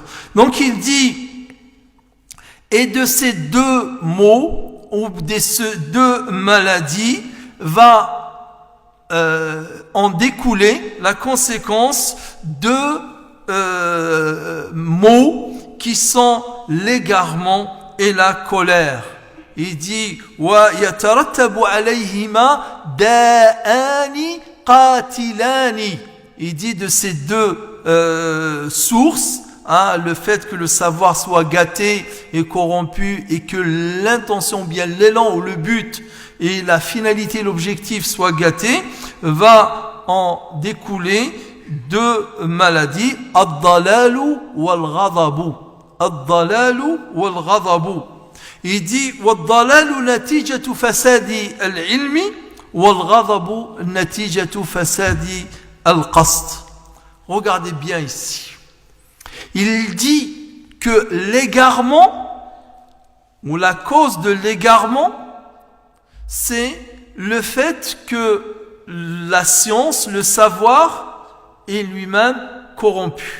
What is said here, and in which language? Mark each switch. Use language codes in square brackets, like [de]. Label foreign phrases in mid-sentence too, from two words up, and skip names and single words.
[fr] Donc il dit, et de ces 2 mots, ou de ces 2 maladies, va en découler la conséquence de mots qui sont l'égarement et la colère. Il dit [ar] ويترتب عليهما داءان قاتلان. [fr] Il dit de ces 2 sources, le fait que le savoir soit gâté et corrompu et que l'intention, bien l'élan ou le but et la finalité, l'objectif soit gâté, va en découler 2 maladies, [ar] الضلال والغضب. الضلال والغضب. [fr] Il dit [ar] وَالضَّلَالُ نَتِيجَةُ فَسَادِ الْعِلْمِ وَالْغَضَبُ نَتِيجَةُ فَسَادِ الْقَصْدِ. [fr] Regardez bien ici. Il dit que l'égarement, ou la cause de l'égarement, c'est le fait que la science, le savoir, est lui-même corrompu.